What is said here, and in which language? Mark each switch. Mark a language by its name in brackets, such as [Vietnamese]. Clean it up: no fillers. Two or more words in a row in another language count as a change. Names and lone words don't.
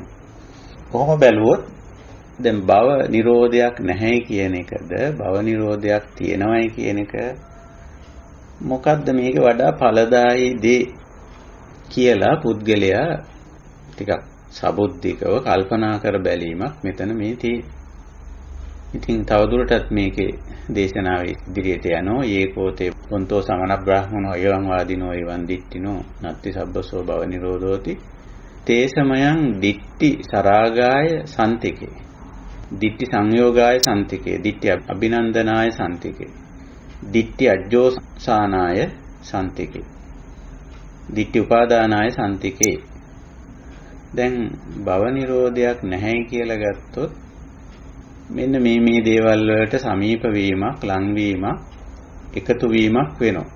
[Sinhala] කොහොම බැලුවොත් දැන් භව නිරෝධයක් නැහැ කියන එකද භව නිරෝධයක් තියෙනවයි කියන එක මොකද්ද මේක වඩා ඵලදායී දේ කියලා පුද්ගලයා ටිකක් සබුද්ධිකව කල්පනා කර බැලීමක් මෙතන මේ තියෙන්නේ. ඉතින් තවදුරටත් මේකේ දේශනාවේ ඉදිරියට යනවා. [Pali] ඒකෝතේ පොන්තෝ සමන බ්‍රාහ්මනෝ එවං වාදිනෝ එවං දිට්ඨිනෝ නත්ති සබ්බසෝ භව නිරෝධෝති තේසමයන් දිට්ඨි සරාගාය සම්තිකේ දිට්ඨි සංයෝගාය සම්තිකේ දිට්ඨි අභිනන්දනාය සම්තිකේ දිට්ඨි අජ්ජෝසානාය සම්තිකේ දිට්ඨි උපාදානාය සම්තිකේ. [Sinhala] දැන් භව නිරෝධයක් නැහැ කියලා ගත්තොත් මෙන්න මේ දේවල් වලට සමීප වීමක්, ලං වීමක්, එකතු වීමක් වෙනවා.